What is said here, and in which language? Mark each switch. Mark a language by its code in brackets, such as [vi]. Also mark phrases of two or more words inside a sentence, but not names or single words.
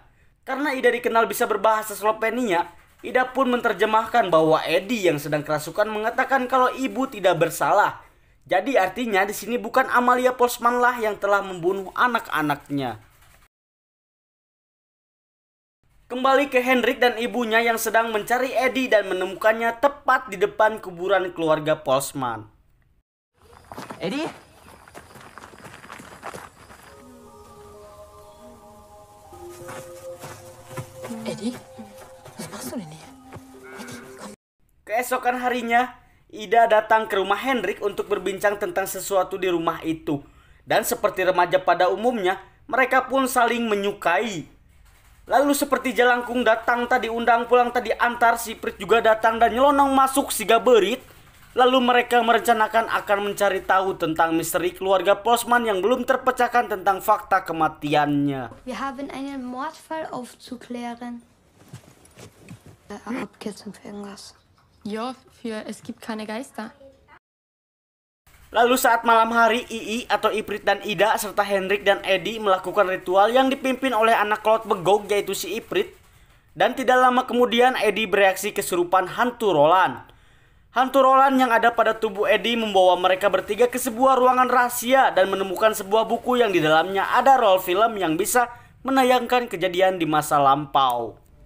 [id] Karena Ida dikenal bisa berbahasa Slovenia, Ida pun menerjemahkan bahwa Eddie yang sedang kerasukan mengatakan kalau ibu tidak bersalah. Jadi artinya di sini bukan Amalia Postman lah yang telah membunuh anak-anaknya. Kembali ke Henrik dan ibunya yang sedang mencari Eddie dan menemukannya tepat di depan kuburan keluarga Postman. [de] Eddie? Eddie? Was machst du denn hier? [id] Keesokan harinya, Ida datang ke rumah Henrik untuk berbincang tentang sesuatu di rumah itu. Dan seperti remaja pada umumnya, mereka pun saling menyukai. Lalu seperti jalangkung datang tadi undang pulang tadi antar, si Prit juga datang dan nyelonong masuk si Gaberit. Lalu mereka merencanakan akan mencari tahu tentang misteri keluarga Postman yang belum terpecahkan tentang fakta kematiannya. [de] Wir haben einen Mordfall aufzuklären. Abkürzung für irgendwas. Ja, für es gibt keine Geister. [id] Lalu saat malam hari, Ii atau Iprit dan Ida serta Henrik dan Eddie melakukan ritual yang dipimpin oleh anak Claude Begog yaitu si Iprit. Dan tidak lama kemudian Eddie bereaksi kesurupan hantu Roland. Hantu Roland yang ada pada tubuh Eddie membawa mereka bertiga ke sebuah ruangan rahasia dan menemukan sebuah buku yang di dalamnya ada roll film yang bisa menayangkan kejadian di masa lampau.